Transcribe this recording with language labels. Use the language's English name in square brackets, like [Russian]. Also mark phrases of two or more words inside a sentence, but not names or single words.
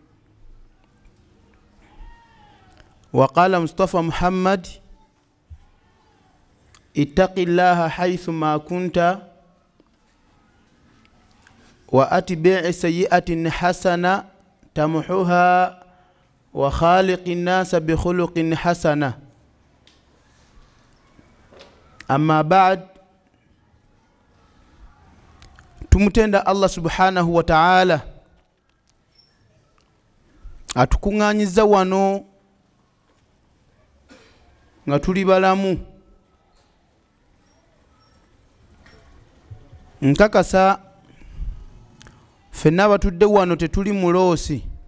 [Arabic] وقال مصطفى محمد: اتق الله حيث ما كنت وأتبع سيئة حسنة تمحوها وخالق الناس بخلق حسنة. أما بعد، [Ganda] tumutenda Allah [Arabic] سبحانه وتعالى [Ganda] atukunganyiza wano nga tuli balamu. Nkakasa ffenna abatudde wano tetuli muloosi.